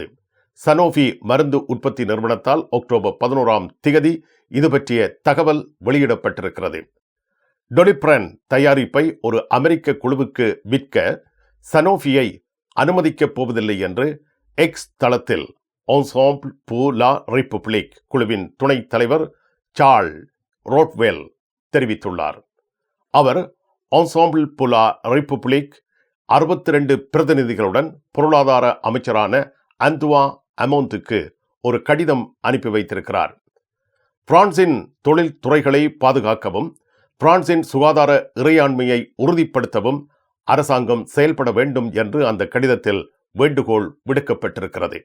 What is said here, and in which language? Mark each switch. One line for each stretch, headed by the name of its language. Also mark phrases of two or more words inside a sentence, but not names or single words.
Tamil: சனோஃபி மருந்து உற்பத்தி நிறுவனத்தால் அக்டோபர் 11 இது பற்றிய தகவல் வெளியிடப்பட்டிருக்கிறது. டொலிப்ரான் தயாரிப்பை ஒரு அமெரிக்க குழுவுக்கு விற்க சனோஃபியை அனுமதிக்கப் போவதில்லை என்று எக்ஸ் தளத்தில் என்செம்பிள் pour la République குழுவின் துணைத் தலைவர் சார்ல் ரோட்வெல் தெரிவித்துள்ளார். அவர் என்செம்பிள் pour la République 62 பிரதிநிதிகளுடன் பொருளாதார அமைச்சரான அந்துவா அமோந்துக்கு ஒரு கடிதம் அனுப்பி வைத்திருக்கிறார். பிரான்சின் தொழில் துறைகளை பாதுகாக்கவும் பிரான்சின் சுகாதார இறையாண்மையை உறுதிப்படுத்தவும் அரசாங்கம் செயல்பட வேண்டும் என்று அந்த கடிதத்தில் வேண்டுகோள் விடுக்கப்பட்டிருக்கிறது.